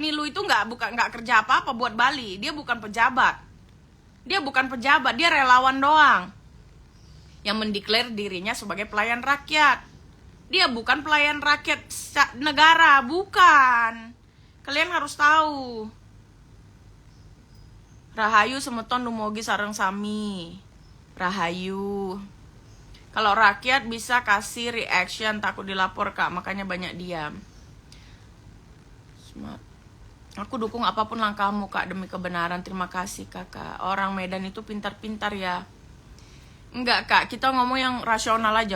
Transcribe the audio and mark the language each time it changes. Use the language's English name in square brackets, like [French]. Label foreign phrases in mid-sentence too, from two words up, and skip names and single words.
[Indonesian] Nilu itu nggak kerja apa-apa buat Bali. Dia bukan pejabat. Dia relawan doang. Yang mendeklar dirinya sebagai pelayan rakyat. Dia bukan pelayan rakyat negara, bukan. Kalian harus tahu. [Balinese] Rahayu semeton dumugi sareng sami. Rahayu. [Indonesian] Kalau rakyat bisa kasih reaction, takut dilapor kak, makanya banyak diam. Smart. Aku dukung apapun langkahmu kak demi kebenaran. Terima kasih kakak. Orang Medan itu pintar-pintar ya. Enggak kak, kita ngomong yang rasional aja.